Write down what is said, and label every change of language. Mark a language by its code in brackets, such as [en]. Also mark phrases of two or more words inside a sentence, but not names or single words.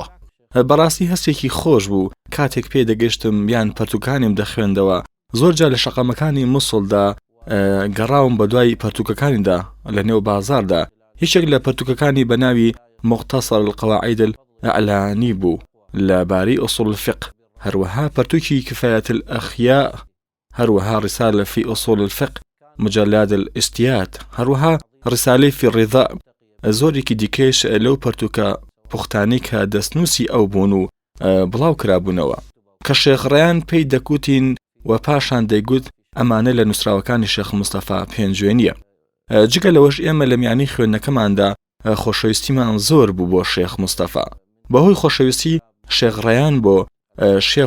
[ckb] بەڕاستی هەستێکی خۆش بوو کاتێک پێ دەگەشتم یان پەرتوکانیم دەخوێندەوە، زۆرجار لە شەقەمەکانی مووسڵدا گەڕاوم بە دوای پەرتوکەکانیدا لە نێو بازاردا. هیچێک لە پەرتوکەکانی بە ناوی مختصر القواعد الإعلانی بوو لەبارەی [ar] ئوسوڵ الفقه، [ckb] هەروەها پەرتوکی کفایەت الأخیاء، هەروەها رسالة في أصول الفقه، مجلد الاستيات، هەروەها رسالەی في الرضا. زۆرێکی دیکەش لەو پەرتوکە پوختانی کە دەستنووسی ئەو بوون و بڵاو کرابوونەوە کە شێخڕیان پێی دەکوتین و پاشان دەیگوت ئەمانە لە نووسراوەکانی شێخ مستەفا پێنجوێنیە. جگە لەوەش ئێمە لە میانی خوێندنەکەماندا خۆشەویستیمان زۆر بوو بۆ شێخ مستەفا، بەهۆی خۆشەویستی شێخڕیان بۆ شێخ